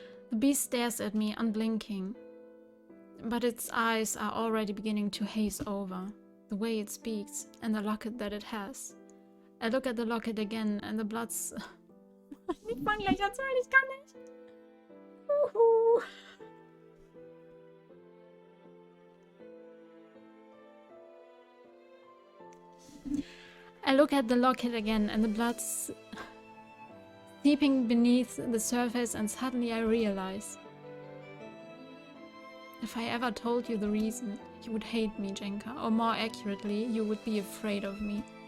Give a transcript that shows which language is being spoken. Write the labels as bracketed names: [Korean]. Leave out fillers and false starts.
[English] The beast stares at me, unblinking, but its eyes are already beginning to haze over, the way it speaks, and the locket that it has. I look at the locket again, and the blood's... [German] Ich fang gleich an zu heulen, ich kann nicht. [English] I look at the locket again, and the blood's seeping beneath the surface, and suddenly I realize. If I ever told you the reason, you would hate me, Jenka, or more accurately, you would be afraid of me.